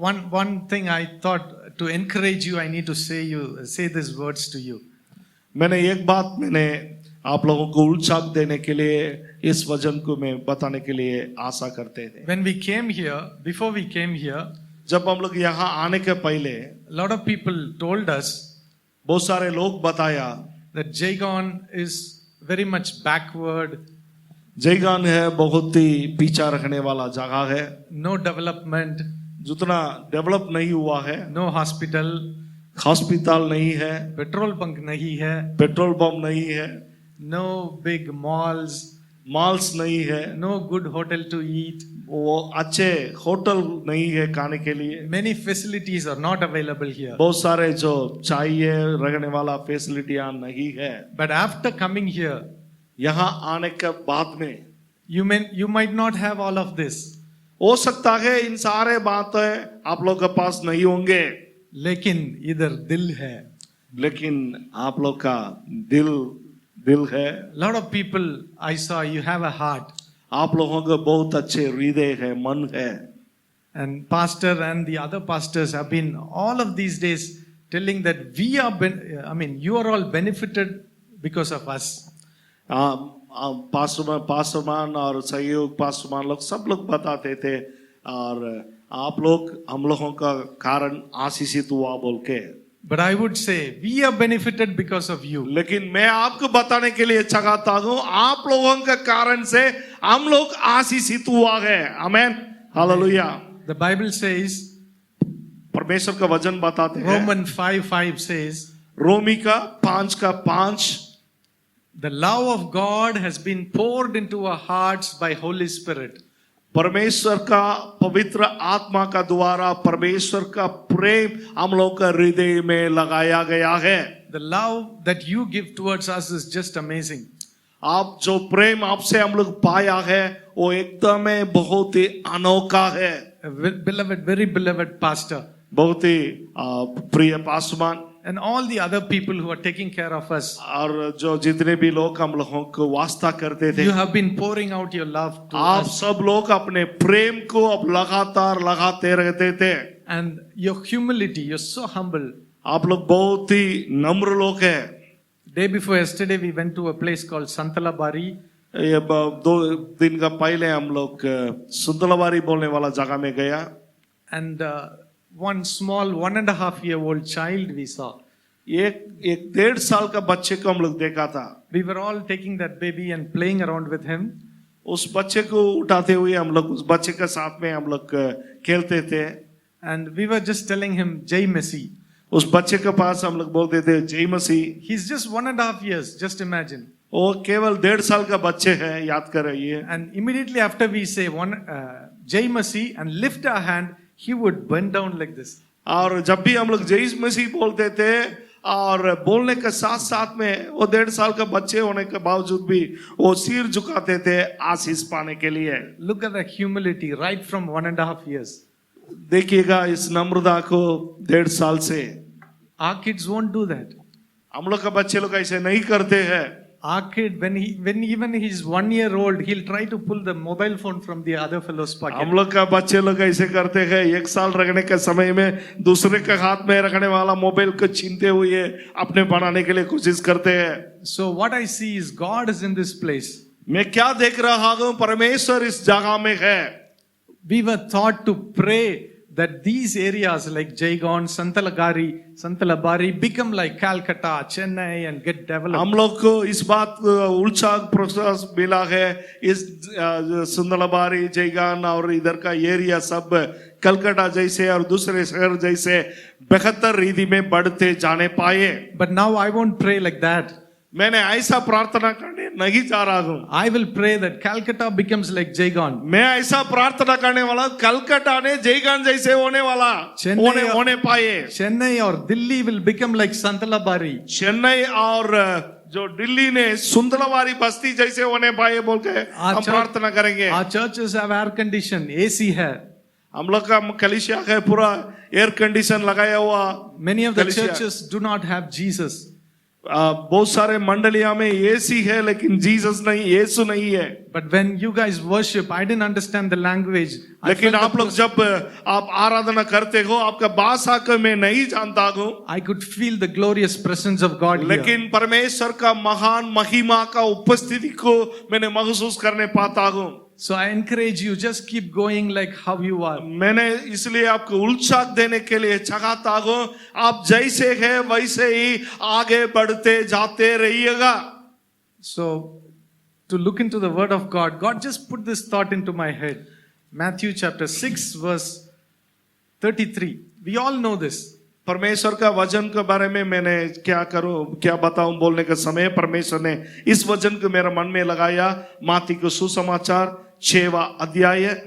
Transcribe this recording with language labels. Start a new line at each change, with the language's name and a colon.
English: One thing I thought to encourage you, I need to say these words to you.
Hindi: मैंने एक बात मैंने आप लोगों को उत्साह देने के लिए इस वचन को मैं बताने के लिए आशा करते थे।
English: When we came here, before we came here,
Hindi: जब हम लोग यहाँ आने के पहले
English: a lot of people told us
Hindi: बहुत सारे लोग बताया
English: that Jaigon is very much backward.
Hindi: जयगान है बहुत ही पीछा रखने वाला जगह है,
English: No development,
Hindi: जितना डेवलप नहीं हुआ है,
English: no hospital,
Hindi: हॉस्पिटल नहीं है,
English: petrol bunk
Hindi: nahi hai, petrol pump नहीं है,
English: no big malls,
Hindi: मॉल्स नहीं है,
English: no good hotel to eat.
Hindi: वो अच्छे होटल नहीं है खाने के लिए।
English: Many facilities are not available here.
Hindi: बहुत सारे जो चाहिए रखने वाला फैसिलिटियां नहीं है।
English: But after coming here,
Hindi: यहाँ आने के बाद में
English: you might not have all of this.
Hindi: हो सकता है इन सारे बातें आप लोग के पास नहीं होंगे, लेकिन इधर दिल है. लेकिन आप लोग का दिल है।
English: Lot of people I saw, you have a heart.
Hindi: आप लोगों का बहुत अच्छे हृदय है, मन है।
English: And pastor and the other pastors have been all of these days telling that you are all benefited because of us.
Hindi: पास्टरमान और सहयोग पास्टरमान लोग सब लोग बताते थे, और आप लोग हम लोगों का कारण आशीषित हुआ बोल के।
English: But I would say we are benefited because of you.
Hindi: लेकिन मैं आपको बताने के लिए चाहता हूँ, आप लोगों के कारण से हम लोग आशीषित हुआ है। आमेन, हालेलुया।
English: The Bible says,
Hindi: परमेश्वर का वचन बताते हैं,
English: Romans 5:5 says,
Hindi: रोमी का 5:5,
English: the love of God has been poured into our hearts by Holy Spirit.
Hindi: परमेश्वर का पवित्र आत्मा का द्वारा परमेश्वर का प्रेम हम लोग का हृदय में लगाया गया है।
English: The love that you give towards us is just amazing.
Hindi: आप जो प्रेम आपसे हम लोग पाया है वो एकदम बहुत ही अनोखा है।
English: Beloved, very beloved pastor,
Hindi: बहुत ही प्रिय Paswan,
English: and all the other people who are taking care of us.
Hindi: और जो जितने भी लोग हम लोगों को वास्ता करते थे,
English: You have been pouring out your love to
Hindi: आप
English: us.
Hindi: सब लोग अपने प्रेम को अब लगातार लगाते रहते थे।
English: And your humility, you're so humble.
Hindi: आप लोग बहुत ही नम्र लोग हैं।
English: Day before yesterday, we went to a place called Santalabari.
Hindi: ये 2 दिन का पहले हम लोग सुंदरवारी बोलने वाला जगह में गया.
English: And one small 1.5-year-old child we saw.
Hindi: एक 1.5 साल का बच्चे को हम लोग देखा था.
English: We were all taking that baby and playing around with him.
Hindi: उस बच्चे को उठाते हुए हम लोग उस बच्चे के साथ में हम लोग खेलते थे.
English: And we were just telling him, Jai Messi.
Hindi: उस बच्चे के पास हम लोग बोलते थे जय मसीह.
English: He's just 1.5 years, just imagine.
Hindi: वो केवल 1.5 साल का बच्चे है, याद कर रही है.
English: And immediately after we say Jai Messi and lift our hand, he would bend down like this.
Hindi: और जब भी हम लोग जय मसीह बोलते थे और बोलने के साथ साथ में वो 1.5 साल का बच्चे होने के बावजूद भी वो सिर झुकाते थे आशीष पाने के लिए.
English: Look at the humility right from 1.5 years.
Hindi: देखिएगा इस नम्रता को 1.5 साल से.
English: Our kids won't do that.
Hindi: हम लोग का बच्चे लोग ऐसे नहीं करते हैं.
English: Our kid, when even he's 1 year old, he'll try to pull the mobile phone from the other fellow's pocket.
Hindi: हम लोग का बच्चे लोग ऐसे करते हैं. 1 साल रखने के समय में दूसरे के हाथ में रखने वाला मोबाइल को छीनते हुए अपने बनाने के लिए कोशिश करते हैं.
English: So what I see is God is in this place.
Hindi: मैं क्या देख रहा हूँ, परमेश्वर इस जगह में है.
English: We were taught to pray that these areas like Jaigaon, Santalabari become like Calcutta, Chennai and get developed.
Hindi: हम लोग को इस बात उल्चा प्रोसेस मिला है. इस सुंदरबारी, जयगान और इधर का एरिया सब कलकत्ता जैसे और दूसरे शहर जैसे बेहतर रीति में बढ़ते जाने पाए.
English: But now I won't pray like that.
Hindi: मैंने ऐसा प्रार्थना करने नहीं जा रहा हूँ.
English: I will pray that Calcutta becomes like Jaigaon.
Hindi: मैं ऐसा प्रार्थना करने वाला कलकत्ता ने जयगान जैसे होने वाला होने पाए.
English: Chennai or Delhi will become like Santalabari.
Hindi: Chennai और जो दिल्ली ने सुंदरवारी बस्ती जैसे होने पाए बोल के हम प्रार्थना करेंगे.
English: Our churches have air condition, AC
Hindi: है. हम लोग का कलीसिया है पूरा एयर कंडीशन लगाया हुआ.
English: Many of the churches do not have Jesus.
Hindi: बहुत सारे मंडलियां में एसी है लेकिन जीसस नहीं, यीशु नहीं है.
English: But when you guys worship, I didn't understand the language.
Hindi: लेकिन आप लोग जब आप आराधना करते हो आपका भाषा को मैं नहीं जानता हूँ.
English: I could feel the glorious presence of God here.
Hindi: लेकिन परमेश्वर का महान महिमा का उपस्थिति को मैंने महसूस करने पाता हूँ.
English: So I encourage you, just keep going like how you are.
Hindi: मैंने इसलिए आपको उत्साह देने के लिए चाहता हूँ, आप जैसे हैं वैसे ही आगे बढ़ते जाते रहिएगा.
English: So to look into the word of God, God just put this thought into my head. Matthew chapter 6 verse 33. We all know this.
Hindi: परमेश्वर का वचन के बारे में मैंने क्या बताऊं बोलने के समय परमेश्वर ने इस वचन को मेरे मन में लगाया. माती को सुसमाचार 6वां अध्याय.